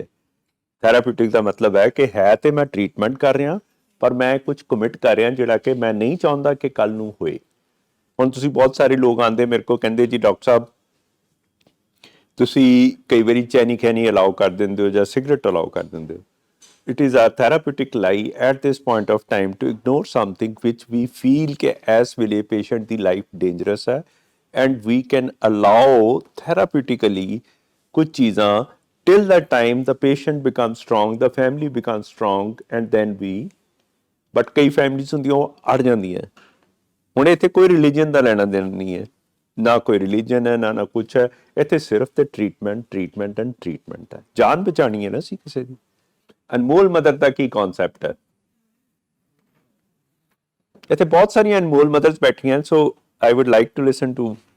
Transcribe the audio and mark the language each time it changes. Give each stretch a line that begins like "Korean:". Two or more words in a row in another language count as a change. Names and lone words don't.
Punjabi: ਥੈਰਾਪਿਊਟਿਕ ਦਾ ਮਤਲਬ ਹੈ ਕਿ ਹੈ ਤੇ ਮੈਂ ਟ੍ਰੀਟਮੈਂਟ ਕਰ ਰਿਹਾ, ਪਰ ਮੈਂ ਕੁਝ ਕਮਿਟ ਕਰ ਰਿਹਾ ਜਿਹੜਾ ਕਿ ਮੈਂ ਨਹੀਂ ਚਾਹੁੰਦਾ ਕਿ ਕੱਲ ਨੂੰ ਹੋਏ। ਹੁਣ ਤੁਸੀਂ ਬਹੁਤ ਸਾਰੇ ਲੋਕ ਆਉਂਦੇ ਮੇਰੇ ਕੋਲ ਕਹਿੰਦੇ ਜੀ ਡਾਕਟਰ ਸਾਹਿਬ ਤੁਸੀਂ ਕਈ ਵਾਰੀ ਚੈਨੀ ਖੈਨੀ ਅਲਾਉ ਕਰ ਦਿੰਦੇ ਹੋ ਜਾਂ ਸਿਗਰਟ ਅਲਾਉ ਕਰ ਦਿੰਦੇ ਹੋ।
English: It is our therapeutic lie at this point of time to ignore something which we feel
Punjabi: कि as ਵੇਲੇ patient ਦੀ life dangerous है
English: and we can allow therapeutically
Punjabi: ਕੁਝ ਚੀਜ਼ਾਂ
English: till the time the patient becomes strong, the family becomes strong and then we but
Punjabi: ਕਈ families ਹੁੰਦੀਆਂ ਉਹ ਅੜ ਜਾਂਦੀਆਂ। ਹੁਣ ਇੱਥੇ ਕੋਈ ਰਿਲੀਜਨ ਦਾ ਲੈਣਾ ਦੇਣਾ ਨਹੀਂ ਹੈ, ਨਾ ਕੋਈ ਰਿਲੀਜਨ ਹੈ ਨਾ ਕੁਛ ਹੈ, ਇੱਥੇ ਸਿਰਫ ਤੇ
English: treatment and treatment
Punjabi: ਹੈ। ਜਾਨ ਬਚਾਣੀ ਹੈ ਨਾ ਅਸੀਂ ਕਿਸੇ ਦੀ। ਅਨਮੋਲ ਮਦਰ ਦਾ ਕੀ ਕਨਸੈਪਟ ਹੈ, ਇੱਥੇ ਬਹੁਤ ਸਾਰੀਆਂ ਅਨਮੋਲ ਮਦਰਸ ਬੈਠੀਆਂ,
English: so I would like to listen to.